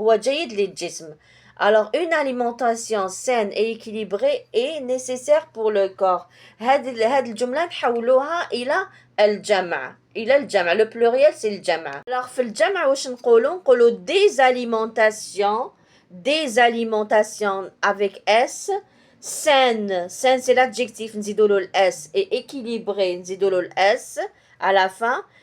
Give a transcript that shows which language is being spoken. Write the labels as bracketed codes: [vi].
[ar] هو جيد للجسم. [fr] Alors, une alimentation saine et équilibrée est nécessaire pour le corps. [ar] هذه الجملة نحولوها إلى الجمع. إلى الجمع. [fr] Le pluriel, c'est le جمع. Alors, [ar] في الجمع واش نقولوا [fr] des alimentations avec S. Saine, c'est l'adjectif, [ar] نزيدوا له [fr] S. Et équilibré, نزيدوا له S à la fin.